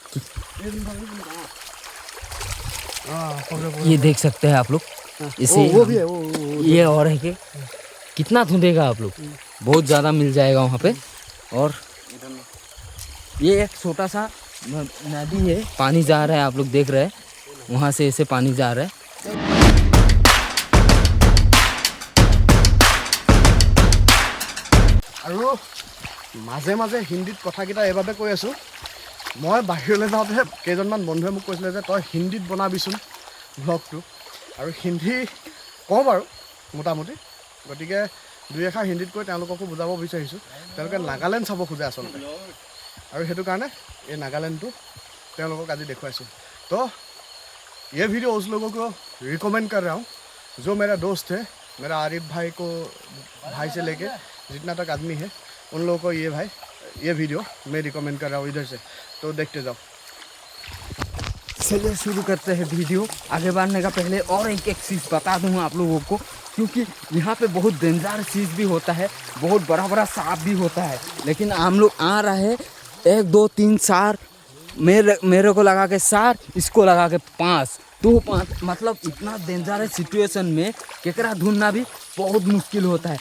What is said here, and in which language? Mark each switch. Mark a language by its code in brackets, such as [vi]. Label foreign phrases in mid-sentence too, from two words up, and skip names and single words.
[hi] ये देख सकते हैं आप लोग, इसे वो भी है, ये और है कि कितना ढूंढेगा आप लोग, बहुत ज़्यादा मिल जाएगा वहाँ पे। और ये एक छोटा सा नदी है, पानी जा रहा है, आप लोग देख रहे हैं वहाँ से ऐसे पानी जा रहा है। [as] আৰু মাজে মাজে হিন্দীত কথাকেইটা এইভাবে কৈ আছোঁ। মই বাহিৰলৈ যাওঁতে কেইজনমান বন্ধুৱে মোক কৈছিলে যে তই হিন্দীত বনাবিচোন ব্লগটো, আৰু হিন্দী কওঁ বাৰু মোটামুটি, গতিকে 2 এষাৰ হিন্দীত কৈ তেওঁলোককো বুজাব বিচাৰিছোঁ। তেওঁলোকে নাগালেণ্ড চাব খোজে আচলতে, আৰু সেইটো কাৰণে এই নাগালেণ্ডটো তেওঁলোকক আজি দেখুৱাইছোঁ। [hi] তো ये वीडियो उस लोगों को रिकमेंड कर रहा हूँ जो मेरा दोस्त है, मेरा आरिफ भाई को, भाई से लेके जितना तक आदमी है उन लोगों को ये वीडियो मैं रिकमेंड कर रहा हूँ इधर से। तो देखते जाओ। चलिए शुरू करते हैं वीडियो। आगे बढ़ने का पहले और एक चीज़ बता दूँ आप लोगों को, क्योंकि यहाँ पे बहुत डेंजर चीज़ भी होता है, बहुत बड़ा बड़ा सांप भी होता है, लेकिन हम लोग आ रहे हैं 1 2 3 4, मेरे को लगा के 4, इसको लगा के 5, तो 5 मतलब इतना [en] dangerous situation [hi] में केकरा ढूंढना भी बहुत मुश्किल होता है।